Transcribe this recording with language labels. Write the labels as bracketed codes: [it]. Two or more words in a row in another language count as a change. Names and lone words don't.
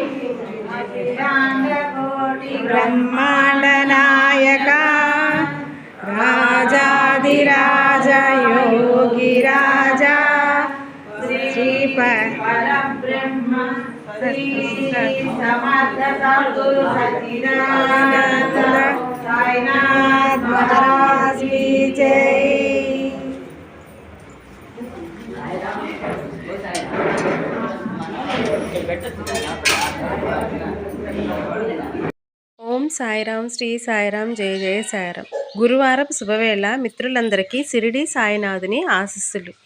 [hi] ब्रह्मांड नायका राजाधिराज योगी राजा श्री परब्रह्म श्री समर्थ सद्गुरु सच्चिदानंद साईनाथ महाराज की जय। [te] ఓం సాయిరాం శ్రీ సాయిరాం జయ జయ సాయిరాం। గురువారం శుభవేళ మిత్రులందరికీ షిరిడి సాయినాథుని ఆశీస్సులు।